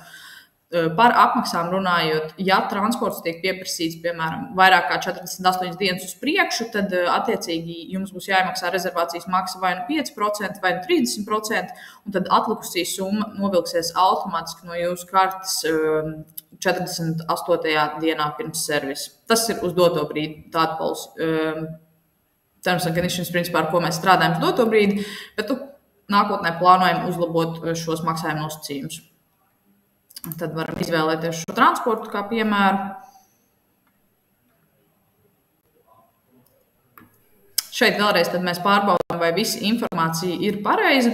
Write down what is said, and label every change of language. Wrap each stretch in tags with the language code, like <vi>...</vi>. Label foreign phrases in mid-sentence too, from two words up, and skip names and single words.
<lv>Par apmaksām runājot, ja transports tiek pieprasīts, piemēram, vairāk kā 48 dienas uz priekšu, tad attiecīgi jums būs jāiemaksā rezervācijas maksa vai nu 5%, vai nu 30%, un tad atlikusī summa novilksies automātiski no jūsu kartes 48. dienā pirms servisa. Tas ir uz doto brīdi, tāda pols.</lv> <en>Terms and conditions,</en> <lv>principā, ar ko mēs strādājam uz doto brīdi, bet nākotnē plānojam uzlabot šos maksājumu nosacījumus. Tad varam izvēlēties šo transportu kā piemēru. Šeit vēlreiz mēs pārbaudām, vai visa informācija ir pareiza.</lv>